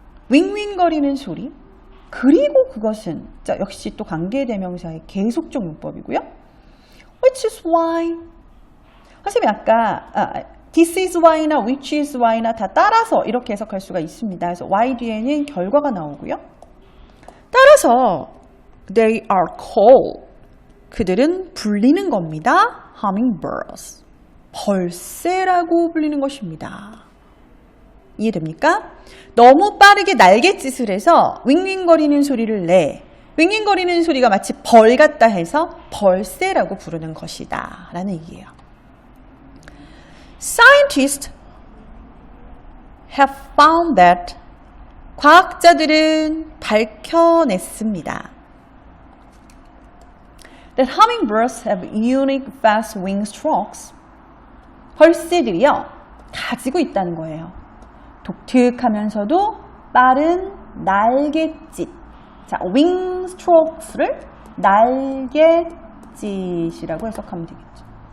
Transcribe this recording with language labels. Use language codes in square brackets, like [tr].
[ko] 윙윙거리는 소리. 그리고 그것은 역시 또 관계대명사의 계속적 문법이고요. [en] Which is why. [ko] 선생님이 아까 this is why나 which is why나 다 따라서 이렇게 해석할 수가 있습니다. 그래서 why 뒤에는 결과가 나오고요. [en] 따라서 they are called. [ko] 그들은 불리는 겁니다. hummingbirds. 벌새라고 불리는 것입니다. 이해됩니까? 너무 빠르게 날갯짓을 해서 윙윙거리는 소리를 내. 윙윙거리는 소리가 마치 벌 같다 해서 벌새라고 부르는 것이다 라는 얘기예요. [en] Scientists have found that [ko] 과학자들은 밝혀냈습니다. [en] That hummingbirds have unique fast wing strokes. [ko] 벌새들이요 가지고 있다는 거예요. 독특하면서도 빠른 날갯짓. 자, wing strokes를 날갯짓이라고 해석하면 되겠죠.